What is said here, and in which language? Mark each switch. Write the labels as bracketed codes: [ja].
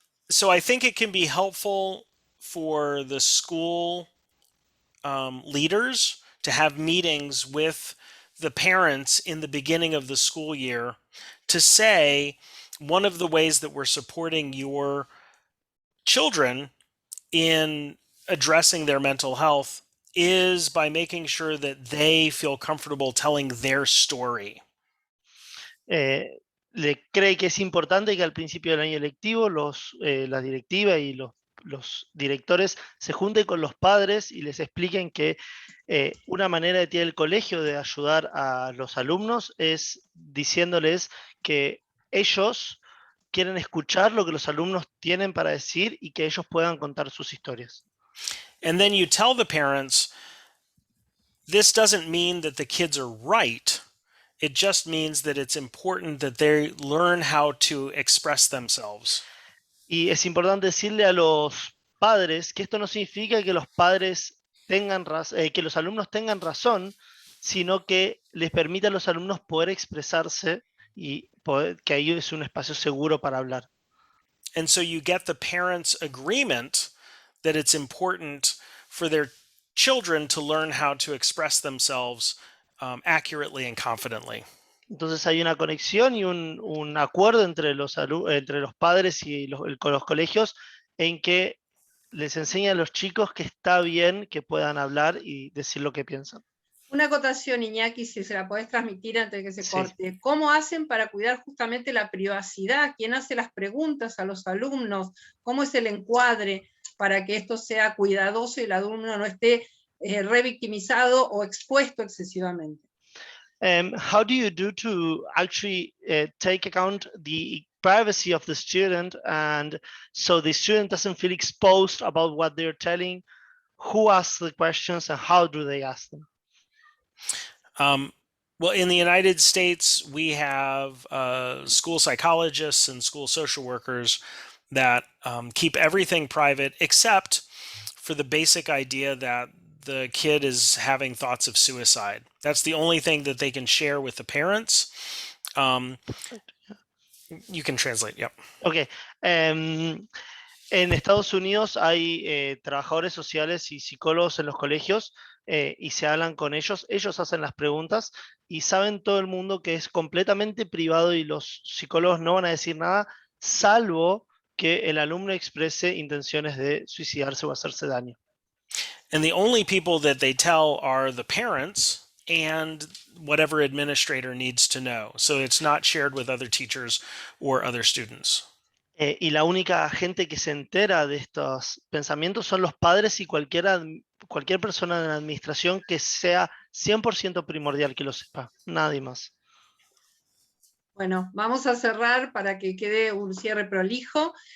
[en] So I think it can be helpful for the school leaders to have meetings with the parents in the beginning of the school year to say, one of the ways that we're supporting your children in addressing their mental health is by making sure that they feel comfortable telling their story. [es] Le cree que es importante que al principio del año lectivo la directiva y los directores se junten con los padres y les expliquen que una manera que tiene el colegio de ayudar a los alumnos es diciéndoles que ellos quieren escuchar lo que los alumnos tienen para decir y que ellos puedan contar sus historias. [en] And then you tell the parents, this doesn't mean that the kids are right. It just means that it's important that they learn how to express themselves. [es] Y es importante decirle a los padres que esto no significa que los padres tengan que los alumnos tengan razón, sino que les permita a los alumnos poder expresarse y que ahí es un espacio seguro para hablar. [en] And so you get the parents' agreement that it's important for their children to learn how to express themselves accurately and confidently. [es] Entonces hay una conexión y un acuerdo entre los padres y los colegios en que les enseña a los chicos que está bien que puedan hablar y decir lo que piensan. Una acotación, Iñaki, si se la podés transmitir antes de que se corte. ¿Cómo hacen para cuidar justamente la privacidad? ¿Quién hace las preguntas a los alumnos? ¿Cómo es el encuadre para que esto sea cuidadoso y el alumno no esté revictimizado o expuesto excesivamente? [en] How do you do to actually take account the privacy of the student and so the student doesn't feel exposed about what they're telling? Who asks the questions and how do they ask them? Well, in the United States, we have school psychologists and school social workers that keep everything private except for the basic idea that the kid is having thoughts of suicide. That's the only thing that they can share with the parents. You can translate, yep. Okay. [es] En Estados Unidos hay trabajadores sociales y psicólogos en los colegios y se hablan con ellos hacen las preguntas y saben todo el mundo que es completamente privado y los psicólogos no van a decir nada, salvo que el alumno exprese intenciones de suicidarse o hacerse daño. [en] And the only people that they tell are the parents and whatever administrator needs to know. So it's not shared with other teachers or other students. [es] Y la única gente que se entera de estos pensamientos son los padres y cualquier cualquier persona de la administración que sea 100% primordial que lo sepa, nadie más. Bueno, vamos a cerrar para que quede un cierre prolijo.